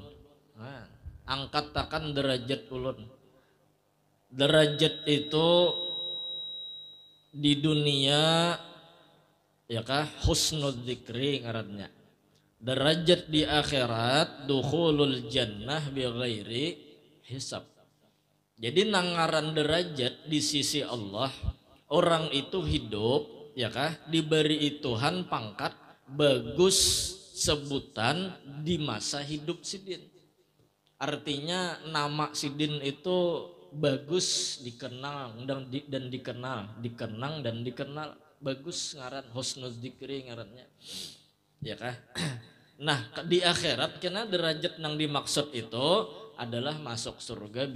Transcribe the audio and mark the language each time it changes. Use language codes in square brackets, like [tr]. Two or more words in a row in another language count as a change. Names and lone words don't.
[bjn] Angkat takan derajat ulun. Derajat itu di dunia ya kah [ar] حسن الذكر [bjn] ngarannya. Derajat di akhirat [ar] دخول الجنة بغير حساب. [bjn] Jadi nangaran derajat di sisi Allah orang itu hidup ya kah diberi Tuhan pangkat bagus sebutan di masa hidup sidin artinya nama sidin itu bagus dikenal dan dikenal bagus ngaran [ar] حسن الذكر [bjn] ngarannya ya kah nah di akhirat kena derajat yang dimaksud itu adalah masuk surga bi